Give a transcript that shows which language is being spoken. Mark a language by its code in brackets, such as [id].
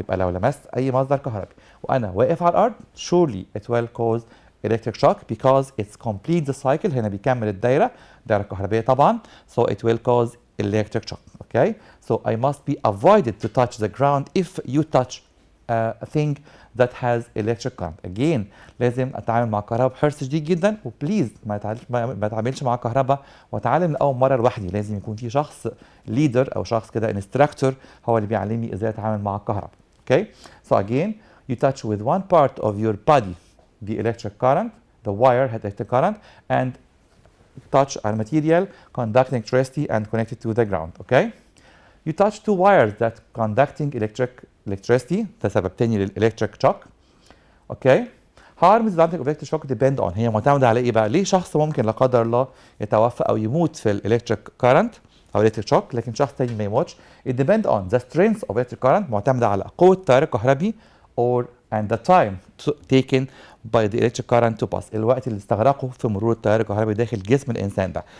[ar] يبقى لو لمست أي مصدر كهربي وأنا واقف على الأرض, [en] surely it will cause electric shock because it's complete the cycle. [ar] هنا بيكمل الدائرة, دائرة كهربائية طبعا, [en] so it will cause electric shock. Okay, so I must be avoided to touch the ground if you touch a thing that has electric current. [ar] Again, لازم اتعامل مع الكهرباء بحرص شديد جدا, وبليز ما اتعاملش مع الكهرباء واتعلم من اول مره لوحدي. لازم يكون في شخص ليدر او شخص كده انستراكتور هو اللي بيعلمني ازاي اتعامل مع الكهرباء. [en] Okay, so again, you touch with one part of your body the electric current, the wire had electric current, and touch a material conducting electricity and connected to the ground. Okay, you touch two wires that conducting electricity, [ar] ده سبب تاني للإلكتريك شوك. اوكي, [en] harms that electric shock depend on, [ar] هي معتمدة على ايه بقى؟ ليه شخص ممكن لا قدر الله يتوفى او يموت في الإلكتريك كارنت او الإلكتريك شوك لكن شخص تاني ما يموتش؟ [en] it depend on the strength of electric current, [ar] معتمدة على قوة التيار الكهربي, [en] or and the time taken by the electric current to pass, [ar] الوقت اللي استغرقه في مرور التيار الكهربي داخل جسم الانسان ده.